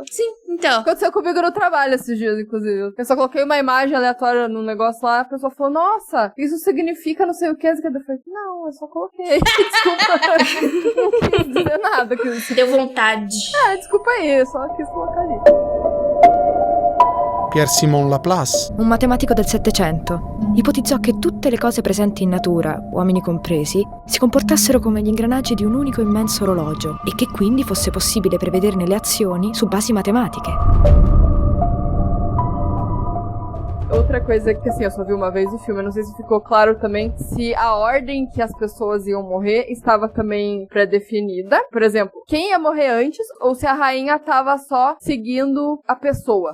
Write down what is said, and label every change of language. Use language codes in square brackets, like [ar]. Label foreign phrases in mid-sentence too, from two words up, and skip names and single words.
[pt] Sim, então. Aconteceu comigo no trabalho esses dias, inclusive. Eu só coloquei uma imagem aleatória no negócio lá, a pessoa falou, nossa, isso significa não sei o que. Eu falei, não, eu só coloquei. Desculpa. Não quis dizer nada. Deu vontade. Desculpa aí, eu só quis colocar ali. [it] Pierre-Simon Laplace, un matematico del Settecento, ipotizzò che tutte le cose presenti in natura, uomini compresi, si comportassero come gli ingranaggi di un unico immenso orologio e che quindi fosse possibile prevederne le azioni su basi matematiche. [pt] Outra coisa que, assim, eu só vi uma vez o filme, eu não sei se ficou claro também se a ordem que as pessoas iam morrer estava também pré-definida. Por exemplo, quem ia morrer antes ou se a rainha tava só seguindo a pessoa.